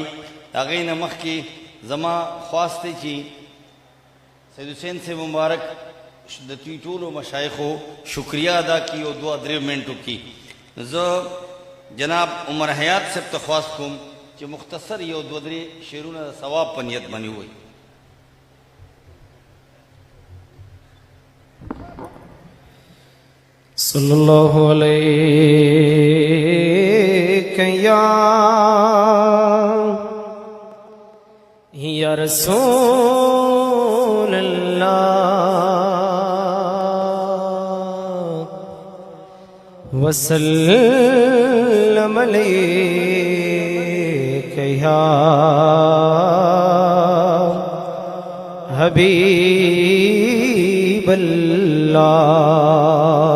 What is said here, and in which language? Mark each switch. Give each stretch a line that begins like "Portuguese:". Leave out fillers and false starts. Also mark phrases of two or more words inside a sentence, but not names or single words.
Pashto: هغې نه مخکې زما خواست دی چې سید حسین سے مبارک د ټولو مشایخو
Urdu: شکریہ ادا کی
Pashto: او 2-3 منټو کی. زه جناب عمر حیات صاحب ته خواست کوم چې مختصر یو 2-3 شعرونه د ثواب په نیت باندې ووایي.
Arabic: صلی اللہ علیہ یا رسول اللہ وسلم علیہ یا حبیب اللہ.